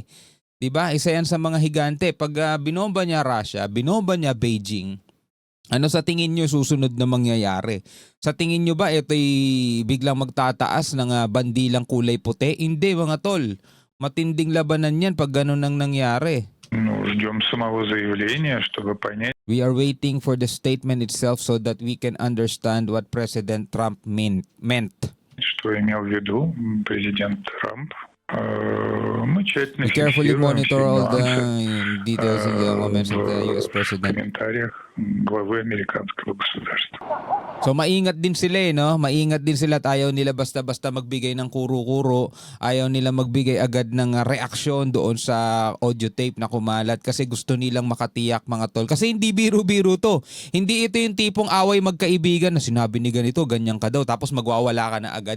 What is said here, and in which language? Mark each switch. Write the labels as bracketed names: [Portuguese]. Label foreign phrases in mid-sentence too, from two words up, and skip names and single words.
[Filipino] 'Di ba? Isa yan sa mga higante. Pag binomba niya Russia, binomba niya Beijing. Ano sa tingin nyo susunod na mangyayari? Sa tingin nyo ba ito'y biglang magtataas ng bandilang kulay puti? Hindi mga tol. Matinding labanan yan pag ganun ang nangyari. [Russian] Ждем самого заявления, чтобы понять, [English] We are waiting for the statement itself so that we can understand what President Trump meant. [Russian] что имел в виду президент Трамп. Мы тщательно [English] We carefully [Russian] фиксируем [English] monitor [Russian] все [English] all the [Russian] нюансы [English] details of the comments of the US [Russian] в [English] President. [Russian] комментариях главы американского государства. [Filipino] So maingat din sila no? Maingat din sila at ayaw nila basta-basta magbigay ng kuro-kuro. Ayaw nila magbigay agad ng reaksyon doon sa audio tape na kumalat kasi gusto nilang makatiyak mga tol. Kasi hindi biro-biro to. Hindi ito yung tipong away magkaibigan na sinabi ni ganito, ganyan ka daw tapos magwawala ka na agad.